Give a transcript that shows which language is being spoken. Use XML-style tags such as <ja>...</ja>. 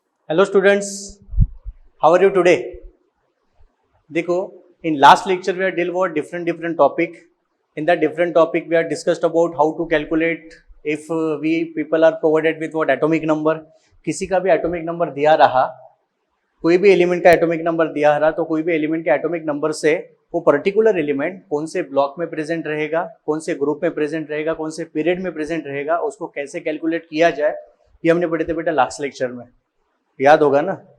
<en>Hello students, how are you today?</en> <hi>देखो,</hi> <en>In last lecture we are deal about different topic. In that different topic we are discussed about how to calculate if we people are provided with what atomic number.</en> <hi>किसी का भी atomic number दिया रहा, कोई भी element का atomic number दिया रहा, तो कोई भी एलिमेंट के एटॉमिक नंबर से वो पर्टिकुलर एलिमेंट कौन से ब्लॉक में प्रेजेंट रहेगा, कौन से ग्रुप में प्रेजेंट रहेगा, कौन से पीरियड में प्रेजेंट रहेगा, उसको कैसे कैलकुलेट किया जाए, ये हमने पढ़े थे बेटा लास्ट लेक्चर में। याद होगा ना?</hi>